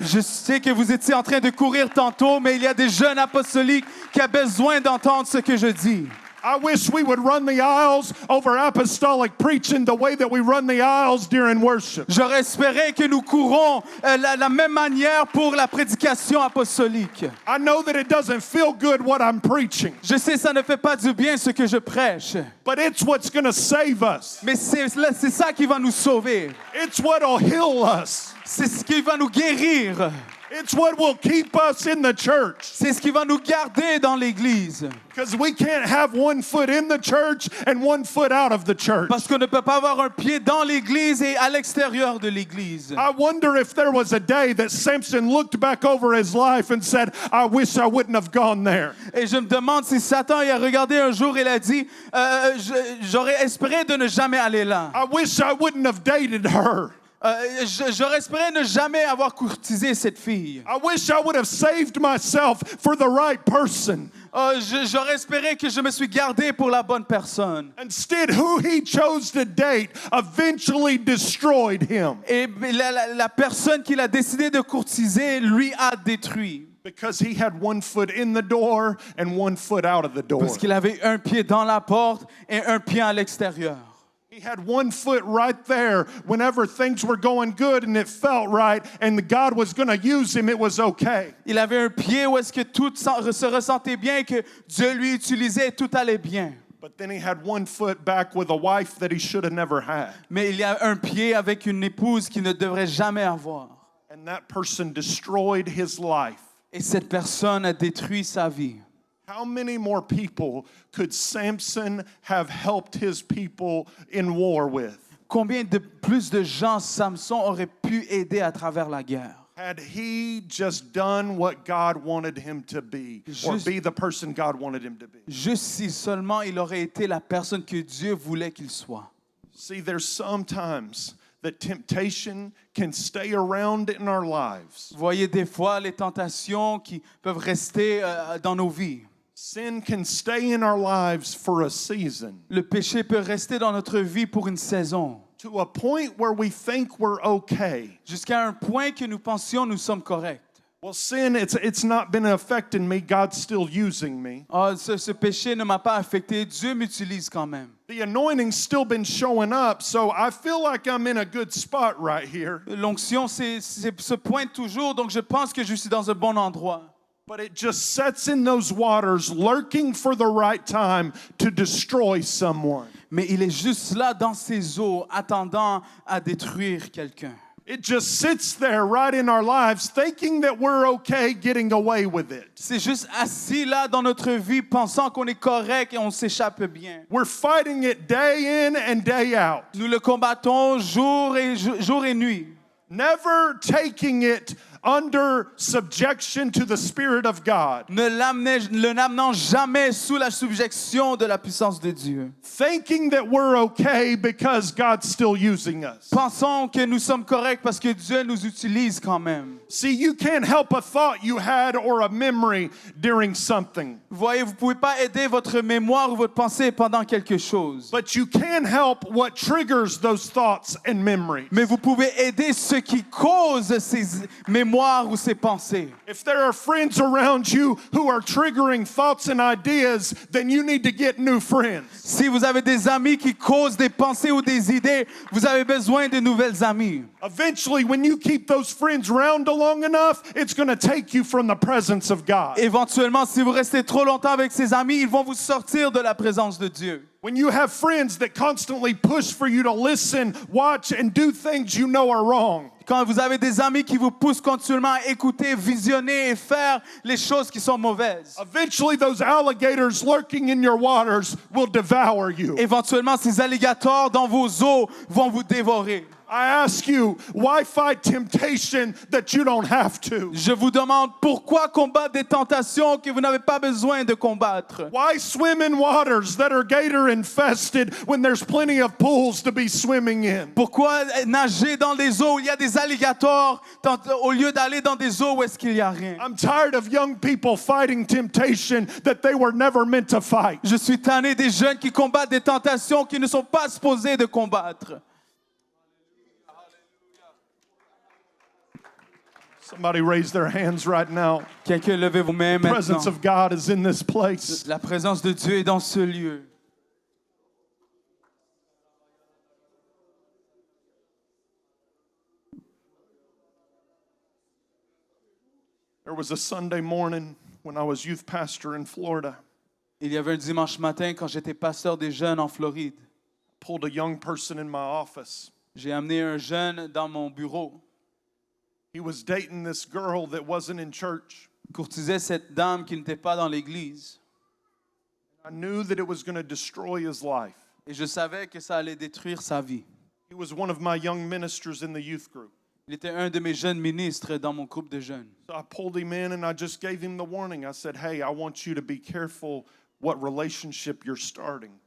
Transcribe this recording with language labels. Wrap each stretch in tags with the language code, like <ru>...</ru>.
<fr>Je sais que vous étiez en train de courir tantôt, mais il y a des jeunes apostoliques qui ont besoin d'entendre ce que je dis.</fr> <en>I wish we would run the aisles over apostolic preaching the way that we run the aisles during worship.</en> <fr>J'aurais espéré que nous courons la même manière pour la prédication apostolique.</fr> <en>I know that it doesn't feel good what I'm preaching,</en> <fr>Je sais ça ne fait pas du bien ce que je prêche,</fr> <en>but it's what's going to save us.</en> <fr>mais c'est ça qui va nous sauver.</fr> <en>It's what'll heal us.</en> <fr>C'est ce qui va nous guérir.</fr> <en>It's what will keep us in the church.</en> <fr>C'est ce qui va nous garder dans l'Église.</fr> <en>Because we can't have one foot in the church and one foot out of the church.</en> <fr>Parce qu'on ne peut pas avoir un pied dans l'Église et à l'extérieur de l'Église.</fr> <en>I wonder if there was a day that Samson looked back over his life and said, I wish I wouldn't have gone there.</en> <fr>Et je me demande si Satan y a regardé un jour et il a dit, j'aurais espéré de ne jamais aller là.</fr> <en>I wish I wouldn't have dated her.</en> <fr>J'aurais espéré ne jamais avoir courtisé cette fille.</fr> <en>I wish I would have saved myself for the right person.</en> <fr>J'aurais espéré que je me suis gardé pour la bonne personne.</fr> <en>Instead, who he chose to date eventually destroyed him.</en> <fr>Et la personne qu'il a décidé de courtiser, lui a détruit.</fr> <en>Because he had one foot in the door and one foot out of the door.</en> <fr>Parce qu'il avait un pied dans la porte et un pied à l'extérieur.</fr> <en>He had one foot right there whenever things were going good and it felt right and God was going to use him, it was okay.</en> <fr>Il avait un pied où est-ce que tout se ressentait bien, que Dieu lui utilisait et tout allait bien.</fr> <en>But then he had one foot back with a wife that he should have never had.</en> <fr>Mais il y a un pied avec une épouse qu'il ne devrait jamais avoir.</fr> <en>And that person destroyed his life.</en> <fr>Et cette personne a détruit sa vie.</fr> <en>How many more people could Samson have helped his people in war with?</en> <fr>Combien de plus de gens Samson aurait pu aider à travers la guerre?</fr> <en>Had he just done what God wanted him to be, or be the person God wanted him to be?</en> <fr>Juste si seulement il aurait été la personne que Dieu voulait qu'il soit.</fr> <en>See, there's sometimes that temptation can stay around in our lives.</en> <fr>Voyez des fois les tentations qui peuvent rester dans nos vies.</fr> <en>Sin can stay in our lives for a season,</en> <fr>Le péché peut rester dans notre vie pour une saison,</fr> <en>to a point where we think we're okay.</en> <fr>jusqu'à un point que nous pensions nous sommes corrects.</fr> <en>Well, sin, it's not been affecting me. God's still using me.</en> <fr>Ce péché ne m'a pas affecté, Dieu m'utilise quand même.</fr> <en>The anointing's still been showing up, so I feel like I'm in a good spot right here.</en> <fr>L'onction se pointe toujours, donc je pense que je suis dans un bon endroit.</fr> <en>But it just sets in those waters, lurking for the right time to destroy someone.</en> <fr>Mais il est juste là dans ses eaux, attendant à détruire quelqu'un.</fr> <en>It just sits there right in our lives, thinking that we're okay getting away with it.</en> <fr>C'est juste assis là dans notre vie, pensant qu'on est correct et on s'échappe bien.</fr> <en>We're fighting it day in and day out.</en> <fr>Nous le combattons jour et nuit.</fr> <en>Never taking it under subjection to the Spirit of God.</en> <fr>Ne l'amenant jamais sous la subjection de la puissance de Dieu.</fr> <en>Thinking that we're okay because God's still using us.</en> <fr>Pensons que nous sommes corrects parce que Dieu nous utilise quand même.</fr> <en>See, you can't help a thought you had or a memory during something.</en> <fr>Voyez, vous ne pouvez pas aider votre mémoire ou votre pensée pendant quelque chose.</fr> <en>But you can help what triggers those thoughts and memories.</en> <fr>Mais vous pouvez aider ce qui cause ces mémoires ou ces pensées.</fr> <en>If there are friends around you who are triggering thoughts and ideas, then you need to get new friends.</en> <fr>Si vous avez des amis qui causent des pensées ou des idées, vous avez besoin de nouvelles amies.</fr> <en>Eventually, when you keep those friends around long enough, it's going to take you from the presence of God.</en> <fr>Éventuellement, si vous restez trop longtemps avec ces amis, ils vont vous sortir de la présence de Dieu.</fr> <en>When you have friends that constantly push for you to listen, watch, and do things you know are wrong.</en> <fr>Quand vous avez des amis qui vous poussent continuellement à écouter, visionner et faire les choses qui sont mauvaises.</fr> <en>Eventually, those alligators lurking in your waters will devour you.</en> <fr>Éventuellement, ces alligators dans vos eaux vont vous dévorer.</fr> <en>I ask you, why fight temptation that you don't have to?</en> <fr>Je vous demande pourquoi combattre des tentations que vous n'avez pas besoin de combattre?</fr> <en>Why swim in waters that are gator infested when there's plenty of pools to be swimming in?</en> <fr>Pourquoi nager dans des eaux où il y a des alligators au lieu d'aller dans des eaux où est-ce qu'il n'y a rien?</fr> <en>I'm tired of young people fighting temptation that they were never meant to fight.</en> <fr>Je suis tanné des jeunes qui combattent des tentations qu'ils ne sont pas supposés de combattre.</fr> <en>Somebody raise their hands right now.</en> <fr>Quelqu'un levez vos mains</fr> <en>The presence</en> <fr>maintenant.</fr> <en>of God is in this place.</en> <fr>La présence de Dieu est dans ce lieu.</fr> <en>There was a Sunday morning when I was youth pastor in Florida.</en> <fr>Il y avait un dimanche matin quand j'étais pasteur des jeunes en Floride.</fr> <en>Pulled a young person in my office.</en> <fr>J'ai amené un jeune dans mon bureau.</fr> <en>He was dating this girl that wasn't in church.</en> <fr>Courtisait cette dame qui n'était pas dans l'église.</fr> <en>I knew that it was going to destroy his life.</en> <fr>Et je savais que ça allait détruire sa vie.</fr> <en>He was one of my young ministers in the youth group.</en> <fr>Il était un de mes jeunes ministres dans mon groupe de jeunes.</fr> <en>So I pulled him in and I just gave him the warning. I said, hey, I want you to be careful what relationship you're starting.</en>